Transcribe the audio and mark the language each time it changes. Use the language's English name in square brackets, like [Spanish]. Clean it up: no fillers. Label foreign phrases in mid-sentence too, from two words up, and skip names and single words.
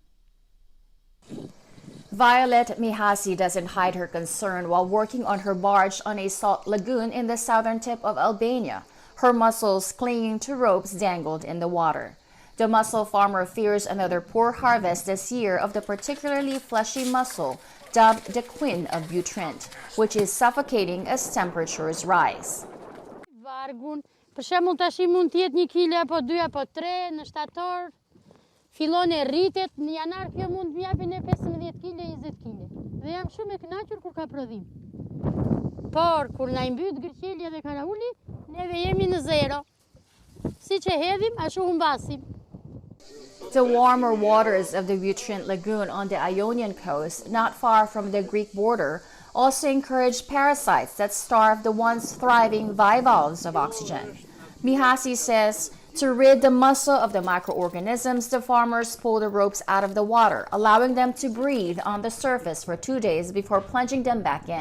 [English] Violet Mihasi doesn't hide her concern while working on her barge on a salt lagoon in the southern tip of Albania, her mussels clinging to ropes dangled in the water. The mussel farmer fears another poor harvest this year of the particularly fleshy mussel, dubbed the Queen of Butrint, which is suffocating as temperatures rise. [Albanian] Vargun, për shembull tash mund të jetë 1 kg apo 2 apo 3 në shtator. Fillon e rritet, në janar kjo mund të japin 15 kg, 20 kg. Dhe jam shumë e kënaqur kur ka prodhim. Por kur na i mbyt gërqelja dhe karauli, neve jemi në zero. Siç e hedhim, ashtu humbasim. [English] The warmer waters of the Butrint Lagoon on the Ionian coast, not far from the Greek border, also encourage parasites that starve the once thriving bivalves of oxygen. Mihasi says to rid the mussel of the microorganisms, the farmers pull the ropes out of the water, allowing them to breathe on the surface for 2 days before plunging them back in.